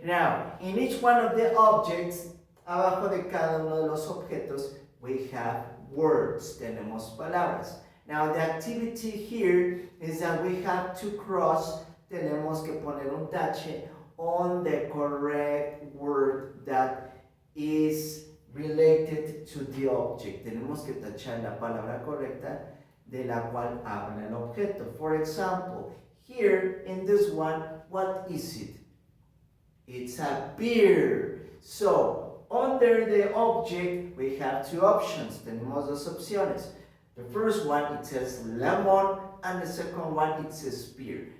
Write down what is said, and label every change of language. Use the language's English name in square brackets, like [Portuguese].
[English] Now, in each one of the objects, [Spanish] abajo de cada uno de los objetos, [English] we have words, [Spanish] tenemos palabras. [English] Now, the activity here is that we have to cross, [Spanish] tenemos que poner un tache [English] on the correct word that is related to the object. [Spanish] Tenemos que tachar la palabra correcta de la cual habla el objeto. [English] For example, here in this one, what is it? It's a beer. So, under the object, we have two options. [Spanish] Tenemos dos opciones. [English] The first one, it says lemon, and the second one, it says beer.